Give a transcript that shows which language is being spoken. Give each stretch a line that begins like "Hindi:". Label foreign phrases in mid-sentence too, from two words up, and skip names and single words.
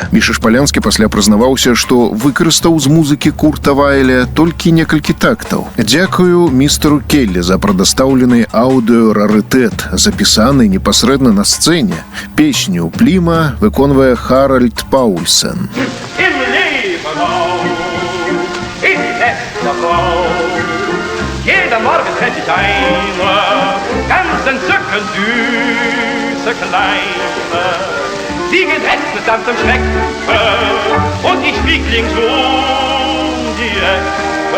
Belarusian: Міша Шпалянскі пасля прызнаваўся, што выкарыстаў з музыкі Курта Вайля толькі некалькі тактаў. Дзякую містеру Келлі за прадастаўлены аўдыё-рарытэт, запісаны непасрэдна на сцэне. Песню Пліма выконвае Харальд Паульсен.
German: Jeder Morgen treffe ich eine, ganz entzückend süße Kleine. Sie geht rechts mit sanftem Schrecken und ich flieg links die Ecke.